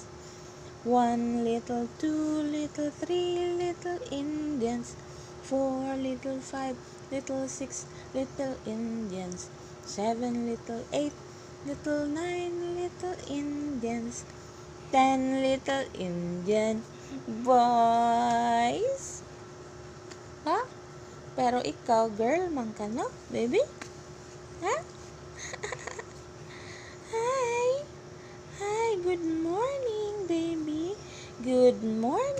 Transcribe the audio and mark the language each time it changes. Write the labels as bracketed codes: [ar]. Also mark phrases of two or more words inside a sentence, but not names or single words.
[en] One little, two little, three little Indians. Four little, five little, six little Indians. Seven little, eight little, nine little Indians. 10 little Indian boys. Ha? [tl] Pero ikaw, girl, man ka, no, baby? [en] Ha? Hi! Hi, good morning, baby. Good morning.